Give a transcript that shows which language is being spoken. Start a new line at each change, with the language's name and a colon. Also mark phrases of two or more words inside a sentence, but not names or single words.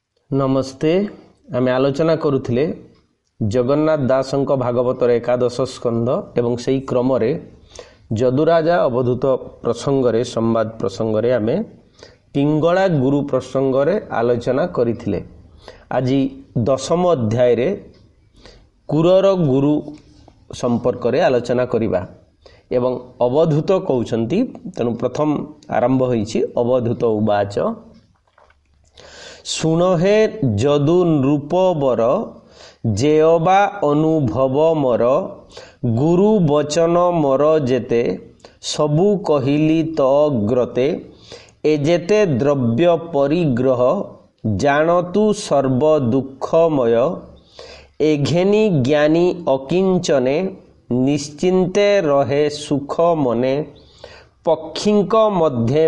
Odia: नमस्ते। ଆମେ ଆଲୋଚନା କରୁଲେ ଜଗନ୍ନାଥ ଦାସଙ୍କ ଭାଗବତର ଏକାଦଶ ସ୍କନ୍ଧ ଏବଂ ସେ କ୍ରମ ଯଦୁରାଜା ଅବଧୂତ ପ୍ରସଙ୍ଗେ ସମ୍ବାଦ ପ୍ରସଙ୍ଗେ ଆମେ ପିଙ୍ଗଳା ଗୁରୁ ପ୍ରସଙ୍ଗେ ଆଲୋଚନା କରିଥିଲେ। ଆଜି ଦଶମ ଅଧ୍ୟାୟ ରେ କୁରର ଗୁରୁ ସମ୍ପର୍କ ରେ ଆଲୋଚନା କରିବା ଏବଂ ଅବଧୂତ କହୁଛନ୍ତି। ତେଣୁ ପ୍ରଥମ ଆରମ୍ଭ ହେଉଛି
Sanskrit: अवधूत उवाच
Odia: ଶୁଣ ହେ ଯଦୁ ନୃପବର ଯେଉଁବା ଅନୁଭବ ମୋର ଗୁରୁ ବଚନ ମୋର ଯେତେ ସବୁ କହିଲି ତୋ ଅଗ୍ରତେ ଏ ଯେତେ ଦ୍ରବ୍ୟ ପରିଗ୍ରହ ଜାଣନ୍ତୁ ସର୍ବ ଦୁଃଖମୟ ଏଘେନି ଜ୍ଞାନୀ ଅକିଞ୍ଚନେ ନିଶ୍ଚିନ୍ତେ ରହେ ସୁଖ ମନେ ପକ୍ଷୀଙ୍କ ମଧ୍ୟ